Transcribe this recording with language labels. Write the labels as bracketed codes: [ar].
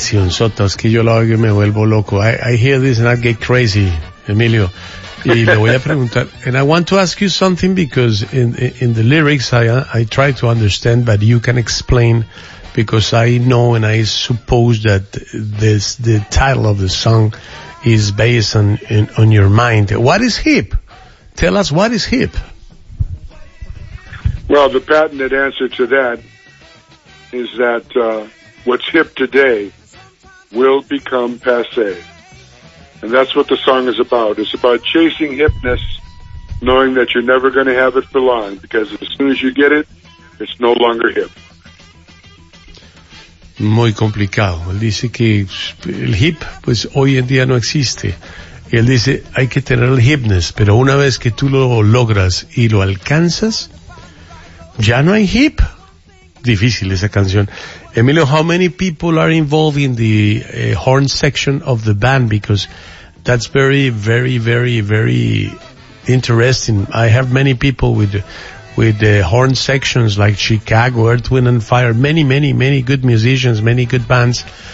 [es] Sotos, que yo la oigo y me vuelvo loco. [en] I hear this and I get crazy, Emilio. [es] Y le voy a preguntar, [en] and I want to ask you something because in the lyrics I try to understand, but you can explain because I know and I suppose that this the title of the song is based on your mind. What is hip? Tell us, what is hip? Well, the patented answer to that is that what's hip today will become passé. And that's what the song is about. It's about chasing hipness, knowing that you're never going to have it for long, because as soon as you get it, it's no longer hip. [es] Muy complicado. Él dice que el hip, pues hoy en día no existe. Y él dice, hay que tener el hipness, pero una vez que tú lo logras y lo alcanzas, ya no hay hip. Difícil esa canción. [en] Emilio, how many people are involved in the horn section of the band? Because that's very, very, very, very interesting. I have many people with horn sections like Chicago, Earth, Wind and Fire, many, many, many good musicians, many good bands.